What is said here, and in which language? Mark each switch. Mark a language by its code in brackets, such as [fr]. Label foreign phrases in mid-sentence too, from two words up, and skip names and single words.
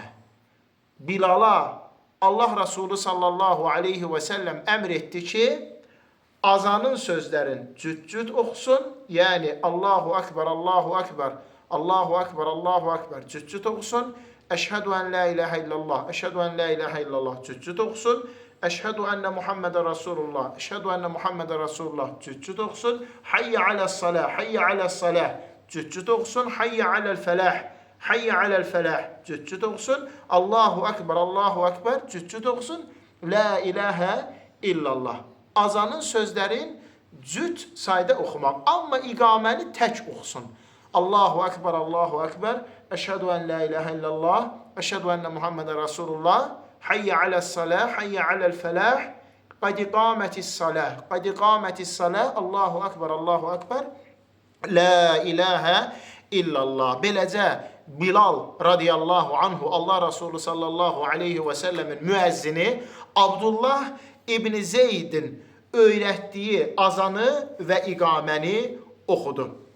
[az] Bilala Allah Resulü [ar] صلى الله عليه وسلم [az] əmr etdi ki, azanın sözlərin cüt-cüt oxusun, yəni [ar] الله أكبر، الله أكبر، الله أكبر، الله أكبر [az] cüt-cüt oxusun. [ar] أشهد أن لا إله إلا الله، أشهد أن لا إله إلا الله [az] cüt-cüt oxusun. [ar] أشهد أن محمدا رسول الله، أشهد أن محمدا رسول الله [az] cüt-cüt oxusun. [ar] حي على الصلاة، حي على الصلاة [az] cüt-cüt oxusun. [ar] حي على الفلاح، حي على الفلاح [az] cüt-cüt oxusun. [ar] الله أكبر، الله أكبر [az] cüt-cüt oxusun. [ar] لا إله إلا الله. [az] Azanın sözlərin cüt sayda oxumaq, amma iqaməni tək oxusun. [ar] الله أكبر، الله أكبر, أشهد أن لا إله إلا الله، أشهد أن محمدا رسول الله، حي على الصلاة، حي على الفلاح، قد قامت الصلاة، قد قامت الصلاة, الله أكبر، الله أكبر، لا إله إلا الله. [az] Beləcə Bilal [ar] رضي الله عنه [az] Allah Resulü [ar] صلى الله عليه وسلم [az] müəzzini Abdullah İbn Zeydin öyrətdiyi azanı və iqaməni oxudu.